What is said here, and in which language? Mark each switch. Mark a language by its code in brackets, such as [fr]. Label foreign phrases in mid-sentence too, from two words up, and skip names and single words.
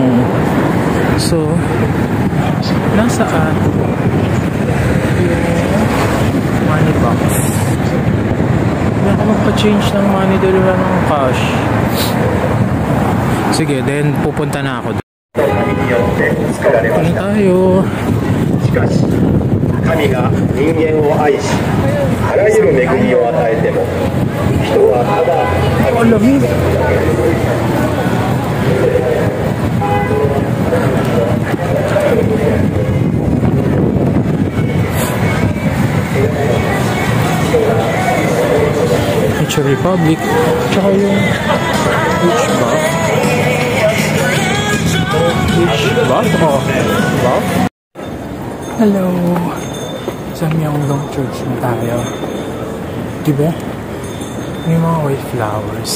[tl] So, nasaan yung money box? Hindi ako magpa-change ng money dahil wala ng cash. Sige, then pupunta na ako. Punta tayo. [ja] 神が人間を愛し、あらゆる恵みを与えても、人はただ神に仕えるだけ。 [tl] Nature Republic, tsaka yung Hello! Sa Myeongdong Church na tayo. Diba? May mga [en] white flowers.